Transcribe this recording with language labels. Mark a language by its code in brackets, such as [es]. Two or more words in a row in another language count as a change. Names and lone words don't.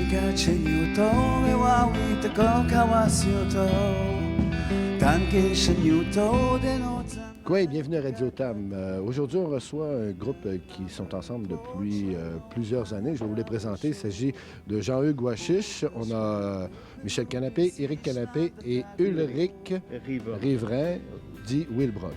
[fr] ち言うと目は浮いてこ交わすよと関係者に言うとでの Oui, bienvenue à Radio Tam. Aujourd'hui, on reçoit un groupe qui sont ensemble depuis plusieurs années. Je vais vous les présenter. Il s'agit de Jean-Hugues Ouachiche. On a Michel Canapé, Éric Canapé et Ulrich Riverain, dit Wilbrock.